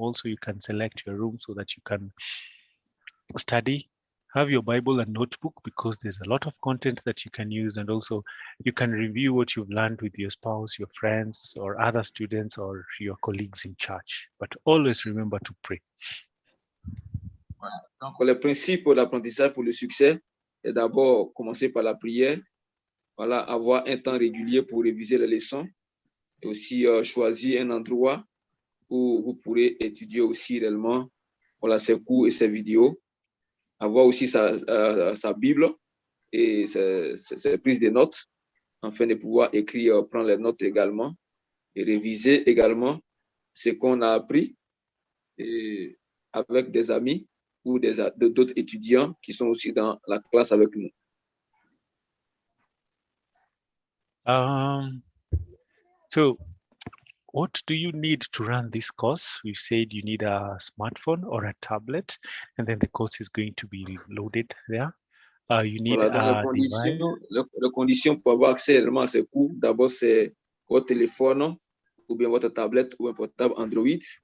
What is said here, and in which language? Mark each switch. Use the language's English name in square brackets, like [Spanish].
[English] Also, you can select your room so that you can study. Have your Bible and notebook, because there's a lot of content that you can use, and also you can review what you've learned with your spouse, your friends, or other students, or your colleagues in church. But always remember to pray. [French] voilà. Donc, les principes d'apprentissage pour le succès est d'abord commencer par la prière, voilà, avoir un temps régulier pour réviser les leçons et aussi choisir un endroit où vous pourrez étudier aussi réellement, voilà, ses cours et ses vidéos, avoir aussi sa Bible et ses prises de notes, afin de pouvoir écrire, prendre les notes également et réviser également ce qu'on a appris et avec des amis ou d'autres étudiants qui sont aussi dans la classe avec nous. [English] So what do you need to run this course? We said you need a smartphone or a tablet, and then the course is going to be loaded there. You need [French] Voilà, donc [English] a device. [French] les conditions pour avoir accès réellement à ces cours, d'abord c'est votre téléphone ou bien votre tablette ou un portable Android.